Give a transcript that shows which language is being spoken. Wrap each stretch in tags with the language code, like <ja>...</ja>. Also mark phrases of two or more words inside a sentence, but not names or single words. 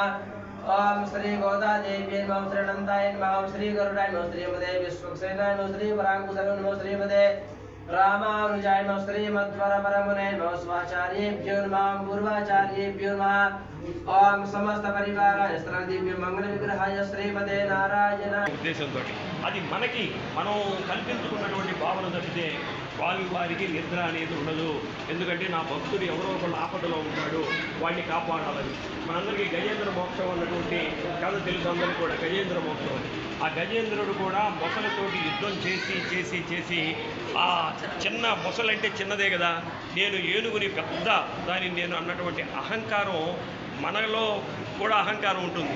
<sa>ओम श्री गोदा देवी ओम श्री अनंताय ओम श्री गरुडाय ओम श्री मदे विश्वक्सेनाय ओम श्री वरांकुशल ओम श्री मदे रामानुजाय ओम श्री मध्वर परमुने ओम स्वाचार्येभ्यो नमः पूर्वाचार्येभ्यो नमः ओम समस्त परिवाराय स्त्र दिव्य मंगल विग्रहाय श्रीमते नारायण</sa> <te>ఉద్దేశంతో అది మనకి మనం కల్పించుకున్నటువంటి భావన తప్పితే వారికి నిద్ర అనేది ఉండదు. ఎందుకంటే నా భక్తుడు ఎవరో ఒకళ్ళు ఆపదలో ఉంటాడు, వాడిని కాపాడాలని. మనందరికీ గజేంద్ర మోక్షం అన్నటువంటి కథ తెలుసు అందరికీ కూడా. గజేంద్ర మోక్షం అని ఆ గజేంద్రుడు కూడా మొసలతోటి యుద్ధం చేసి చేసి చేసి ఆ చిన్న మొసలంటే చిన్నదే కదా, నేను ఏనుగుని పెద్ద దానిని నేను అన్నటువంటి అహంకారం మనలో కూడా అహంకారం ఉంటుంది.</te>